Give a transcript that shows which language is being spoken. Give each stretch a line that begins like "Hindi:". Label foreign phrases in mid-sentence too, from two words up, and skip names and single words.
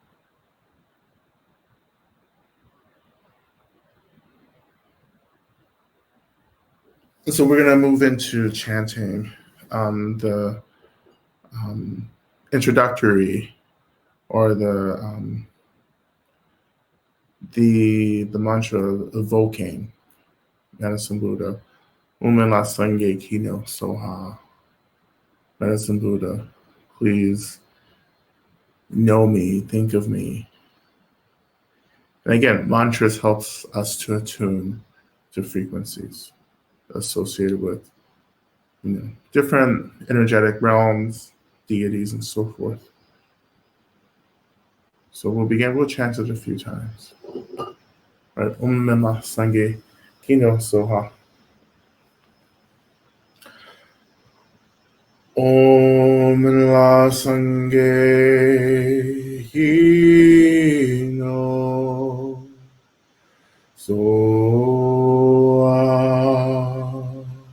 English: And so we're going to move into chanting the introductory or the mantra evoking Medicine Buddha.
Tibetan: Ume la sange kino soha.
English: Medicine Buddha, please know me, think of me. And again, mantras helps us to attune to frequencies associated with different energetic realms, deities, and so forth. So we'll begin. We'll chant it a few times. Right.
Tibetan: Om Namah Sange Kino Soha. Om La Sange Kino Soha.